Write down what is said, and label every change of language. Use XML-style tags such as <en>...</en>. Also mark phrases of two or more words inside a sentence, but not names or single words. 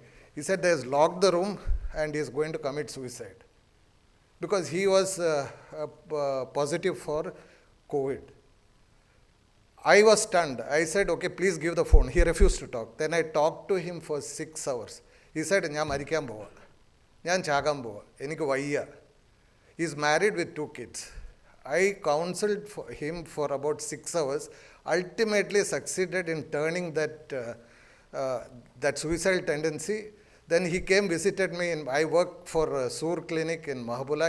<en>He said they has locked the room and he is going to commit suicide because he was positive for COVID. I was stunned. I said, okay, please give the phone. He refused to talk. Then I talked to him for 6 hours. He said,</en> <ml>"ഞാൻ മരിക്കാൻ പോവാ. ഞാൻ ചാകാൻ പോവാ. എനിക്ക് വയ്യ."</ml> <en>He is married with 2 kids. I counseled him for about 6 hours, ultimately succeeded in turning that suicidal tendency. Then he came, visited me. I work for Sur Clinic in Mahabula.</en>